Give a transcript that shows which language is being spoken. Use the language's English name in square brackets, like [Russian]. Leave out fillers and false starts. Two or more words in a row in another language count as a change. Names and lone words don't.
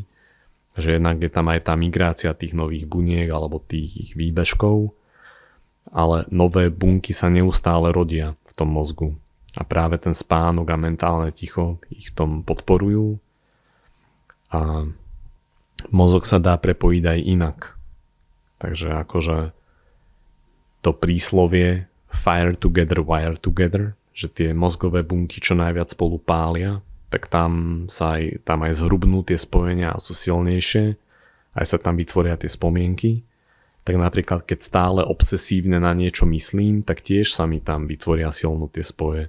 [Slovak] Že jednak je tam aj tá migrácia tých nových buniek alebo tých ich výbežkov, ale nové bunky sa neustále rodia v tom mozgu. A práve ten spánok a mentálne ticho ich v tom podporujú. A mozog sa dá prepojiť aj inak. Takže akože to príslovie [English] fire together, wire together, [Slovak] že tie mozgové bunky čo najviac spolu pália, tak tam aj zhrubnú tie spojenia a sú silnejšie, aj sa tam vytvoria tie spomienky. Tak napríklad keď stále obsesívne na niečo myslím, tak tiež sa mi tam vytvoria silnú tie spoje.